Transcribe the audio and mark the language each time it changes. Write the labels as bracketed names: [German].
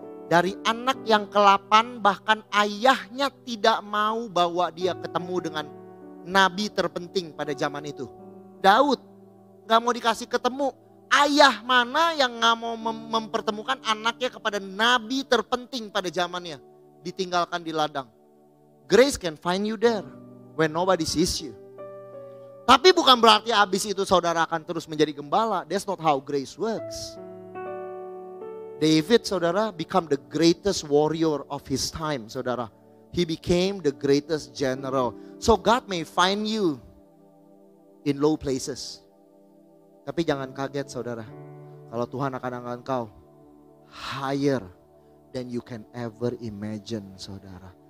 [Indonesian] Dari anak yang ke-8 bahkan ayahnya tidak mau bawa dia ketemu dengan nabi terpenting pada zaman itu. Daud gak mau dikasih ketemu. Ayah mana yang gak mau mempertemukan anaknya kepada nabi terpenting pada zamannya. Ditinggalkan di ladang. [English] Grace can find you there when nobody sees you. [Indonesian] Tapi bukan berarti habis itu saudara akan terus menjadi gembala. [English] That's not how grace works. David, saudara, become the greatest warrior of his time, saudara. He became the greatest general. So God may find you in low places. [Indonesian] Tapi jangan kaget, saudara. Kalau Tuhan akan angkat engkau [English] higher than you can ever imagine, [Indonesian] saudara.